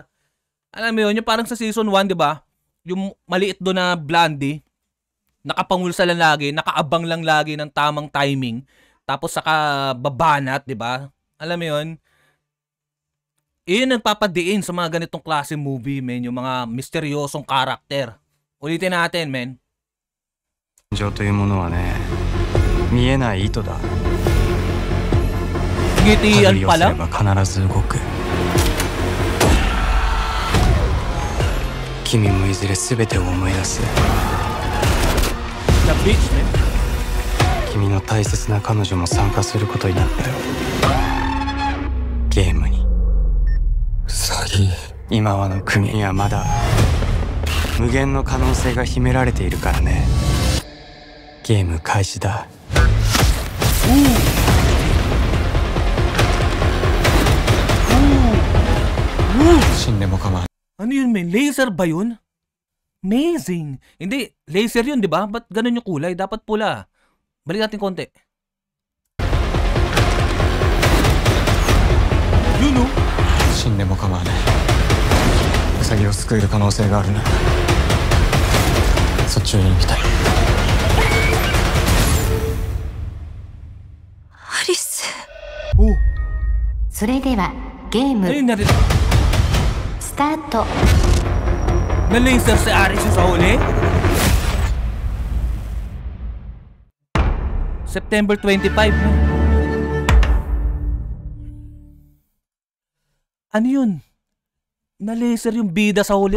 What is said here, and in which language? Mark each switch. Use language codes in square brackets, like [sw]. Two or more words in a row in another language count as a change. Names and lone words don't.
[tl] Alam mo yun, yung parang sa season 1, di ba? Yung maliit doon na Blondie, nakapamulsa lang lagi, nakaabang lang lagi ng tamang timing, tapos saka babanat, di ba? Alam mo yun? Iyon nagpapadiin sa mga ganitong klase movie, men, yung mga misteryosong karakter. Ulitin natin, men. [ja] 感情というものはね、見えない糸だ。 [tl] Ngitian pa lang? [ja] 必ず動く。君もいずれ全てを思い出す。 [tl] The Beach, man. [ja] 君の大切な彼女も参加することになったよ。ゲームに。詐欺。今はの国にはまだ無限の可能性が秘められているからね。ゲーム開始だ。死んでも構わない。 [tl] Ano yun, men? Laser ba yun? Amazing! Hindi, laser yun, di ba? Ba't ganun yung kulay? Dapat pula. Balik natin konti. Yun, no? [ja] 死んでも構わない。ウサギを救える可能性があるならそっちを見たい。アリス。それではゲーム [tl] Ayun, narin. [ja] スタート。 [tl] Na-laser si Aris sa huli? September 25, no? Ano yun? Na-laser yung bida sa huli.